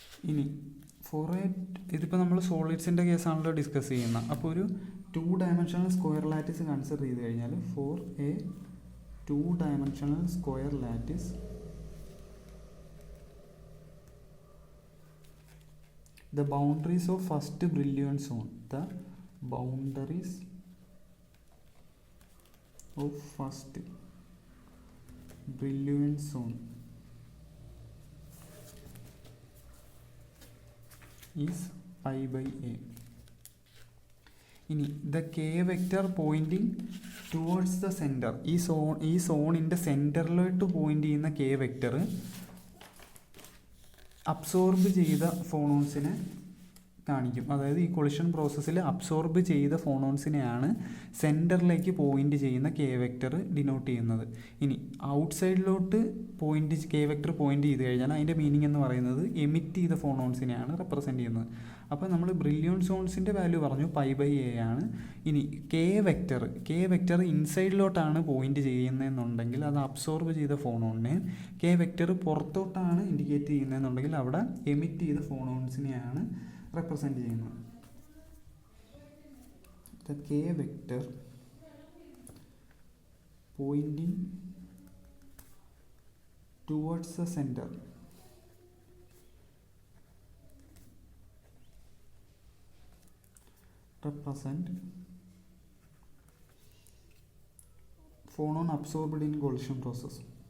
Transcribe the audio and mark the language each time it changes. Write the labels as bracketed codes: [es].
[ml] ഇനി four A ഇതിപ്പോൾ നമ്മൾ സോളിഡ്സിൻ്റെ കേസാണല്ലോ ഡിസ്കസ് ചെയ്യുന്നത്. അപ്പോൾ ഒരു 2 dimensional സ്ക്വയർ ലാറ്റിസ് കൺസിഡർ ചെയ്ത് കഴിഞ്ഞാൽ [en] For a 2 dimensional square lattice the boundaries of first Brillouin zone, the boundaries of first Brillouin zone is pi by a. [ml] ഇനി [en] the K vector pointing towards the centre, [ml] ഈ സോണിൻ്റെ സെൻറ്ററിലോട്ട് point ചെയ്യുന്ന K vector absorb ചെയ്ത ഫോണോൺസിനെ കാണിക്കും. അതായത് ഈ collision പ്രോസസ്സിൽ absorb ചെയ്ത ഫോണോൺസിനെയാണ് സെൻറ്ററിലേക്ക് point ചെയ്യുന്ന കെ വെക്റ്റർ ഡിനോട്ട് ചെയ്യുന്നത്. ഇനി ഔട്ട് സൈഡിലോട്ട് കെ വെക്റ്റർ പോയിൻ്റ് ചെയ്ത് കഴിഞ്ഞാൽ അതിൻ്റെ മീനിങ് എന്ന് പറയുന്നത് എമിറ്റ് ചെയ്ത ഫോണോൺസിനെയാണ് റെപ്രസെൻ്റ് ചെയ്യുന്നത്. അപ്പോൾ നമ്മൾ ബ്രില്യൂൺ സോൺസിൻ്റെ വാല്യൂ പറഞ്ഞു പൈ ബൈ എ ആണ്. ഇനി കെ വെക്റ്റർ ഇൻസൈഡിലോട്ടാണ് പോയിൻ്റ് ചെയ്യുന്നതെന്നുണ്ടെങ്കിൽ അത് അബ്സോർബ് ചെയ്ത ഫോണോണിനെ, കെ വെക്റ്റർ പുറത്തോട്ടാണ് ഇൻഡിക്കേറ്റ് ചെയ്യുന്നതെന്നുണ്ടെങ്കിൽ അവിടെ എമിറ്റ് ചെയ്ത ഫോണോൺസിനെയാണ് represent ചെയ്യുന്നത്. [en] The K vector pointing towards the center represent phonon absorbed in collision process.